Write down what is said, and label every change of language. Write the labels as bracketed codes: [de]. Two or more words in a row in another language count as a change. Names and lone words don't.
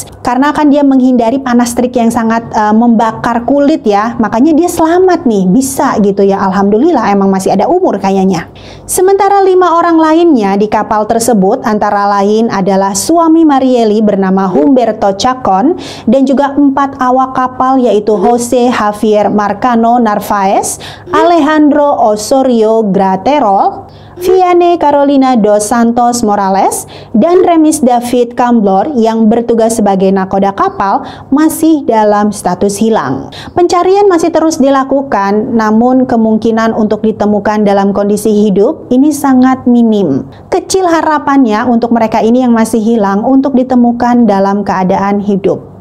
[id] Karena kan dia menghindari panas terik yang sangat membakar kulit ya, makanya dia selamat nih, bisa gitu ya. Alhamdulillah, emang masih ada umur kayaknya. Sementara 5 orang lainnya di kapal tersebut antara lain adalah suami Marieli bernama Humberto Chacon dan juga 4 awak kapal, yaitu Jose Javier Marcano Narvaez, Alejandro Osorio Graterol, Vianney Carolina dos Santos Morales, dan Remis David Camblor yang bertugas sebagai nakoda kapal masih dalam status hilang. Pencarian masih terus dilakukan, namun kemungkinan untuk ditemukan dalam kondisi hidup ini sangat minim. Kecil harapannya untuk mereka ini yang masih hilang untuk ditemukan dalam keadaan hidup.